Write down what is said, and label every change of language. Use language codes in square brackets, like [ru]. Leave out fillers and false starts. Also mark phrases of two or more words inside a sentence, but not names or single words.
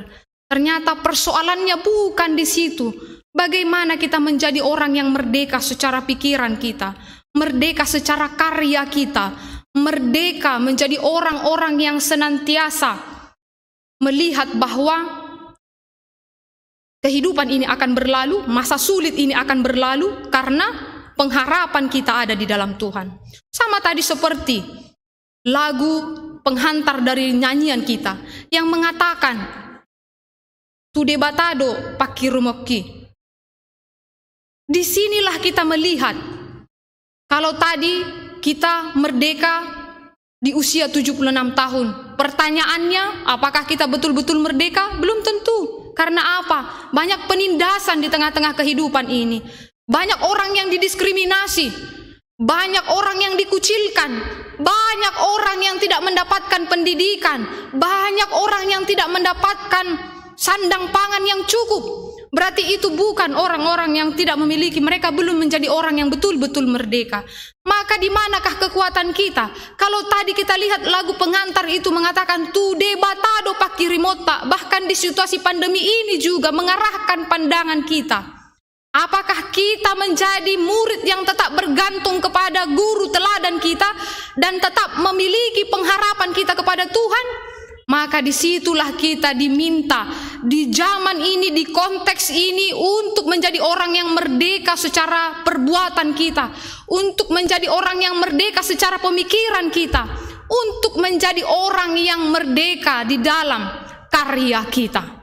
[id] Ternyata persoalannya bukan di situ. Bagaimana kita menjadi orang yang merdeka secara pikiran kita, merdeka secara karya kita, merdeka menjadi orang-orang yang senantiasa melihat bahwa kehidupan ini akan berlalu, masa sulit ini akan berlalu karena pengharapan kita ada di dalam Tuhan. Sama tadi seperti lagu penghantar dari nyanyian kita yang mengatakan [bbc] tu debatado pakirumoki. [id] Disinilah kita melihat kalau tadi kita merdeka di usia 76 tahun. Pertanyaannya, apakah kita betul-betul merdeka? Belum tentu. Karena apa? Banyak penindasan di tengah-tengah kehidupan ini. Banyak orang yang didiskriminasi. Banyak orang yang dikucilkan. Banyak orang yang tidak mendapatkan pendidikan. Banyak orang yang tidak mendapatkan sandang pangan yang cukup. Berarti itu bukan orang-orang yang tidak memiliki, mereka belum menjadi orang yang betul-betul merdeka. Maka di manakah kekuatan kita? Kalau tadi kita lihat lagu pengantar itu mengatakan [bbc] tu debatado pakirimota, [id] bahkan di situasi pandemi ini juga mengarahkan pandangan kita. Apakah kita menjadi murid yang tetap bergantung kepada guru teladan kita dan tetap memiliki pengharapan kita kepada Tuhan? Maka disitulah kita diminta di zaman ini, di konteks ini untuk menjadi orang yang merdeka secara perbuatan kita, untuk menjadi orang yang merdeka secara pemikiran kita, untuk menjadi orang yang merdeka di dalam karya kita.